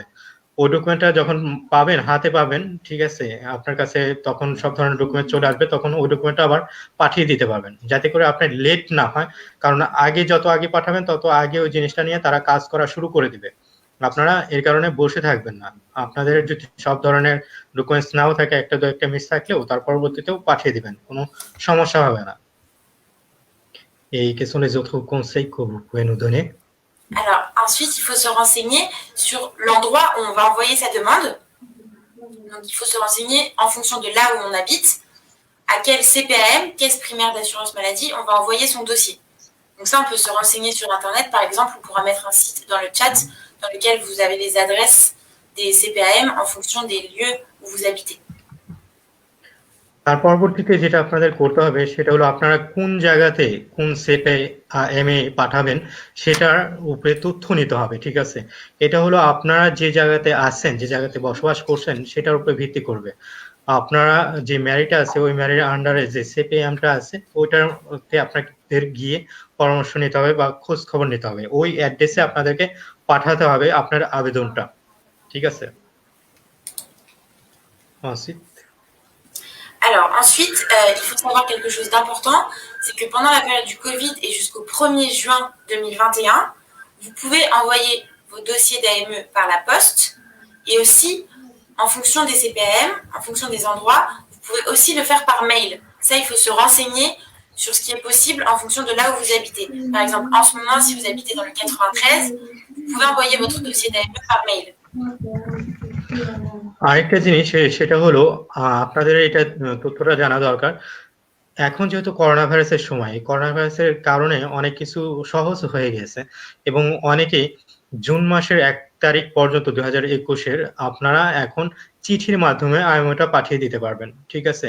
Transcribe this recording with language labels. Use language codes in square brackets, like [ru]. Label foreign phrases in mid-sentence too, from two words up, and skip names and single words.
[bn] ওই ডকুমেন্টটা যখন পাবেন, হাতে পাবেন, ঠিক আছে, আপনার কাছে তখন সব ধরনের ডকুমেন্ট চলে আসবে, তখন ওই ডকুমেন্টটা আবার পাঠিয়ে দিতে পারবেন, যাতে করে আপনার লেট না হয়। কারণ আগে যত আগে পাঠাবেন তত আগে ওই জিনিসটা নিয়ে তারা কাজ করা শুরু করে দিবে। আপনারা এর কারণে বসে থাকবেন না। আপনাদের যদি সব ধরনের ডকুমেন্টস নাও থাকে, একটা দু একটা মিস থাকলেও তার পরবর্তীতেও পাঠিয়ে দিবেন, কোনো সমস্যা হবে না। [fr] Et quels sont les autres conseils que vous pouvez nous donner? Alors, ensuite, il faut se renseigner sur l'endroit où on va envoyer sa demande. Donc, il faut se renseigner en fonction de là où on habite, à quel CPAM, caisse primaire d'assurance maladie, on va envoyer son dossier. Donc ça, on peut se renseigner sur Internet, par exemple, on pourra mettre un site dans le chat dans lequel vous avez les adresses des CPAM en fonction des lieux où vous habitez. [bn] তার পরবর্তীতে যেটা আপনাদের করতে হবে সেটা হলো, আপনারা কোন জায়গাতে কোন CPAM এ পাঠাবেন সেটার উপরে তথ্য নিতে হবে, ঠিক আছে? এটা হলো আপনারা যে জায়গাতে আছেন, যে জায়গাতে বসবাস করছেন সেটার উপরে ভিত্তি করবে। আপনারা যে ম্যারিটা আছে, ওই ম্যারির আন্ডারে যে CPAM-টা আছে ওইটাতে আপনাদের গিয়ে পরামর্শ নিতে হবে বা খোঁজ খবর নিতে হবে। ওই অ্যাড্রেসে আপনাদেরকে পাঠাতে হবে আপনার আবেদনটা, ঠিক আছে? [fr] Alors ensuite, il faut savoir quelque chose d'important, c'est que pendant la période du Covid et jusqu'au 1er juin 2021, vous pouvez envoyer vos dossiers d'AME par la poste, et aussi, en fonction des CPAM, en fonction des endroits, vous pouvez aussi le faire par mail. Ça, il faut se renseigner sur ce qui est possible en fonction de là où vous habitez. Par exemple, en ce moment, si vous habitez dans le 93, vous pouvez envoyer votre dossier d'AME par mail. [bn] আরেকটা জিনিস সেটা হলো, আপনাদের এটা তথ্যটা জানা দরকার। এখন যেহেতু করোনা ভাইরাসের সময়, করোনা ভাইরাসের কারণে অনেক কিছু সহজ হয়ে গেছে, এবং অনেকেই জুন মাসের 1 তারিখ পর্যন্ত 2021-এর আপনারা এখন চিঠির মাধ্যমে আইএমওটা পাঠিয়ে দিতে পারবেন, ঠিক আছে?